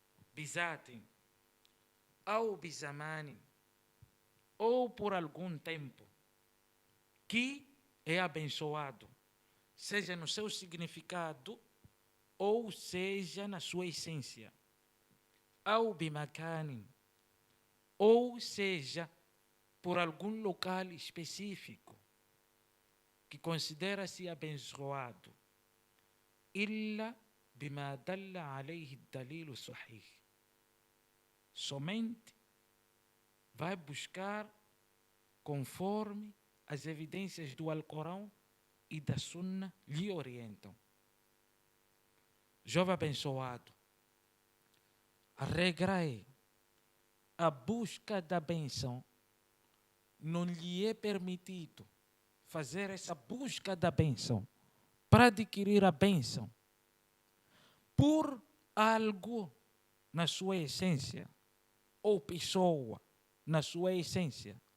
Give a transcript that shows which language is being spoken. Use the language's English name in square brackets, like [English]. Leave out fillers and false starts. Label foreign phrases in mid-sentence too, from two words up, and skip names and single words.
[Portuguese] bizatin, ou bizamanin, ou por algum tempo, que é abençoado, seja no seu significado, ou seja na sua essência. Ou bimakanin, ou seja por algum local específico, que considera-se abençoado. [Arabic] إلا بما دل عليه دليل صحيح. [Portuguese] Somente vai buscar conforme as evidências do Alcorão e da Sunna lhe orientam. Jovem abençoado, a regra é: a busca da bênção não lhe é permitido fazer essa busca da bênção para adquirir a bênção por algo na sua essência ou pessoa na sua essência.